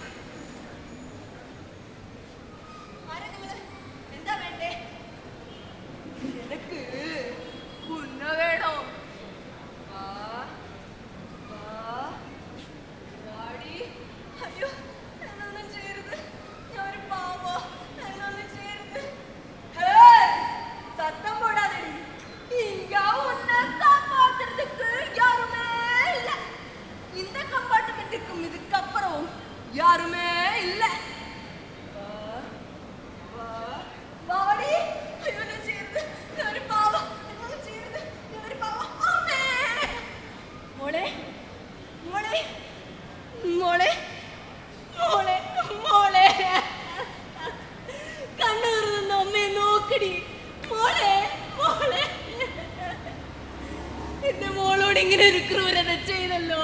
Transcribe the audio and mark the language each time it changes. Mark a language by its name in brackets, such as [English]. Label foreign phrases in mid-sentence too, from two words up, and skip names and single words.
[Malayalam] എന്താ വേണ്ടേ? എനിക്ക് കുന്ന വേണോ? അയ്യോ, എന്നൊന്നും ചെയ്യരുത്, ഞാനൊരു പാവോ, എന്നൊന്നും ചെയ്യരുത്. [Tamil] சத்தம் போடாதடி, இங்க உன்னை காப்பாத்துறதுக்கு யாருமே இல்ல. இந்த கம்பார்ட்மெண்ட்டுக்கும் இதுக்கப்புறம் யாருமே இல்ல. வாடி, என்ன செய்யறது? ஒரு பாவம், என்ன செய்யறது? ஒரு பாவம். [Malayalam] அம்மே, മോളെ, മോളെ, മോളെ, മോളെ, മോളെ, കണ്ണൂർന്ന് അമ്മയെ നോക്കടി. മോളെ, മോളെ, എന്റെ മോളോട് ഇങ്ങനെ ഒരു ക്രൂരത ചെയ്തല്ലോ.